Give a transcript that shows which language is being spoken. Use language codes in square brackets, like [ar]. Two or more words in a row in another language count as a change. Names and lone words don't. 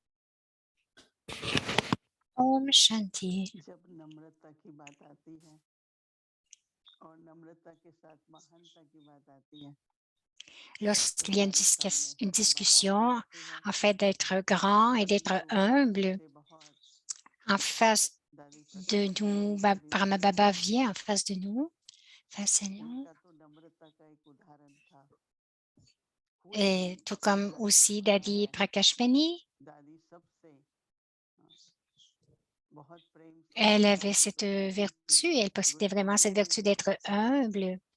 [hi] ओम शांति. जब नम्रता की बात आती है और नम्रता के साथ महानता की बात आती है, [fr] Lorsqu'il y a une discussion, en fait d'être grand et d'être humble, en face de nous, Brahma Baba vient en face de nous, face à nous. Et tout comme aussi Dadi Prakashmani, elle avait cette vertu, elle possédait vraiment cette vertu d'être humble.